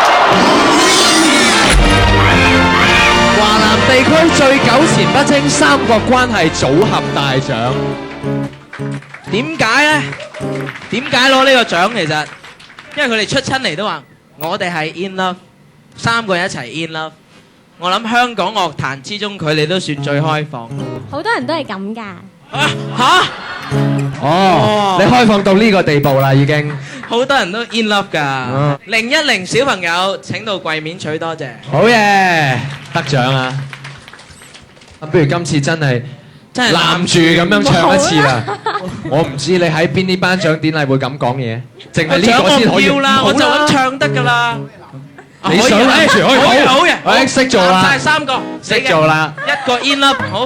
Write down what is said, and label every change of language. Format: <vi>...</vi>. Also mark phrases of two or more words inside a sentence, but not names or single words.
<yue>華南地區最糾纏不清三角關係組合大獎，點解呢？點解攞呢個獎？其實因為佢哋出親嚟都話我哋係</yue> <en>in love，</en> <yue>三個人一齊</yue> <en>in love。</en> <yue>我諗香港樂壇之中，佢哋都算最開放。好多人都係咁㗎。嚇！哦，你開放到呢個地步啦，已經。好多人都</yue> <en>in love</en> <yue>㗎。010小朋友請到櫃面取，多謝。好嘢，得獎啊！不如今次真係攬住咁樣唱一次啦。我唔知你喺邊啲頒獎典禮會咁講嘢，淨係呢個先可以。我唔要啦，我就咁唱得㗎啦。你想攬住可以好嘅，我識做啦。晒三個，識做啦。一個</yue> <en>in love</en> <yue>好。</yue>